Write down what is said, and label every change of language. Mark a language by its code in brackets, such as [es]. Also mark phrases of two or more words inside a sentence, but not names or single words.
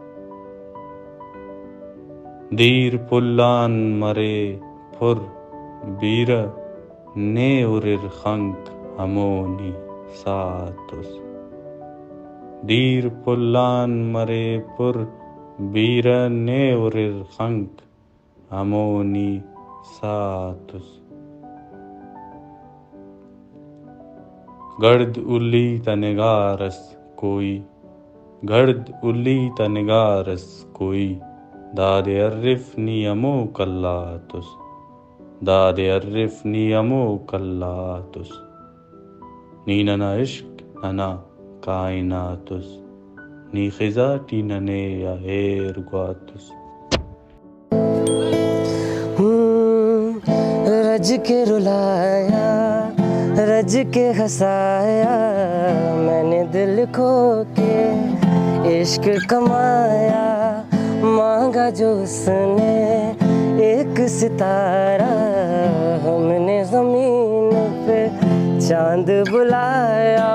[bal] دیر پلان مرے پھر بیرہ نے ارر خنک ہمونی ساتس، دیر پلان مرے پھر بیرہ نے ارر خنک ہمونی ساتس. گرد الی تنگارس کوئی، گرد الی تنگارس کوئی، داد عرفنی امو کلاتس، داد عرفنی امو کلاتس. نی ننا عشق ننا کائناتس، نی خزاٹی ننے اییر گواتس. [ur] رج کے رلایا، رج کے ہنسایا، میں نے دل کھو کے عشق کمایا. مانگا جو اس نے ایک ستارہ، ہم نے زمین پہ چاند بلایا.